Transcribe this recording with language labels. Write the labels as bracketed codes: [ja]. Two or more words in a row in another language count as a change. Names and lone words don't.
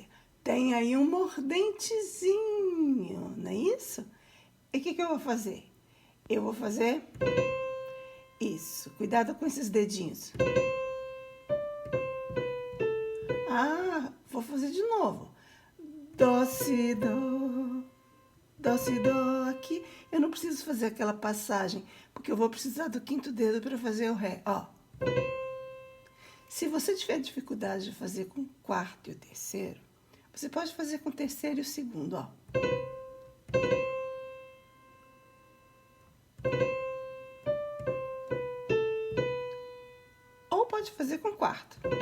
[pt] Tem aí um mordentezinho, não é isso? E o que eu vou fazer? Eu vou fazer isso. Cuidado com esses dedinhos. Vou fazer de novo. Dó, si, dó. Dó, si, dó. Aqui eu não preciso fazer aquela passagem, porque eu vou precisar do quinto dedo para fazer o Ré. Ó. Se você tiver dificuldade de fazer com o quarto e o terceiro, você pode fazer com o terceiro e o segundo, ó. Ou pode fazer com o quarto.